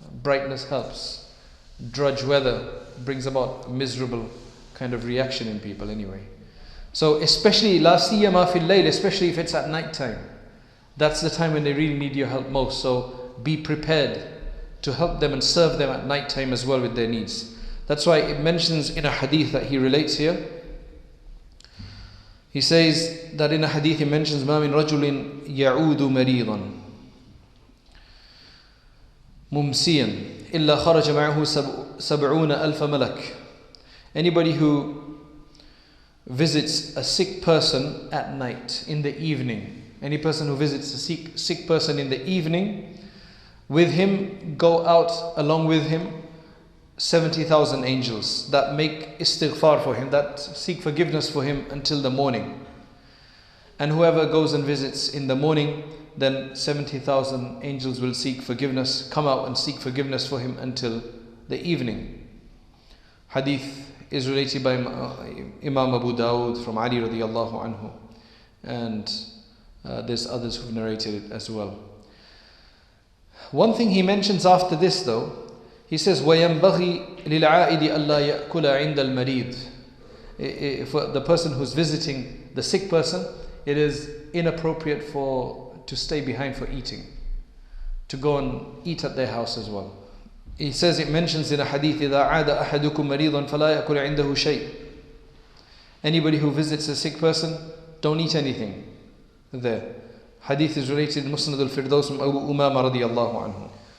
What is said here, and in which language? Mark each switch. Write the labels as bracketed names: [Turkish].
[English] Brightness helps. Drudge weather brings about a miserable kind of reaction in people anyway. So especially, [Arabic] la siyama fil layl, [English] especially if it's at night time, that's the time when they really need your help most. So be prepared to help them and serve them at night time as well with their needs. That's why it mentions in a hadith that he relates here. He says that in a hadith he mentions [Arabic] ما من رجل يعود مريضا ممسيا إلا خرج معه 70,000 ملك. [English] Anybody who visits a sick person at night, in the evening, any person who visits a sick person in the evening, with him go out along with him 70,000 angels that make istighfar for him, that seek forgiveness for him until the morning. And whoever goes and visits in the morning, then 70,000 angels will seek forgiveness, come out and seek forgiveness for him until the evening. Hadith is related by Imam Abu Dawud from Ali radiallahu anhu, and there's others who've narrated it as well. One thing he mentions after this though, he says [Arabic] وَيَنْبَغِي لِلْعَائِدِ أَلَّا يَأْكُلَ عِنْدَ الْمَرِيضِ. [English] For the person who's visiting the sick person, it is inappropriate to stay behind for eating, to go and eat at their house as well. He says, it mentions in a hadith, [Arabic] إِذَا عَادَ أَحَدُكُمْ مَرِيضًا فَلَا يَأْكُلْ عِنْدَهُ شَيْءٍ. [English] Anybody who visits a sick person, don't eat anything there. Hadith is related in Musnad al-Firdaus from Abu Umama radiyallahu anhu.